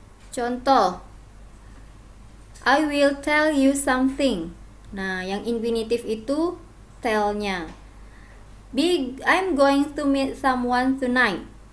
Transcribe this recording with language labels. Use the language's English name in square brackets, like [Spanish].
[English] Contoh, I will tell you something. [Indonesian] Nah, yang infinitive itu tell-nya. [English] I'm going to meet someone tonight.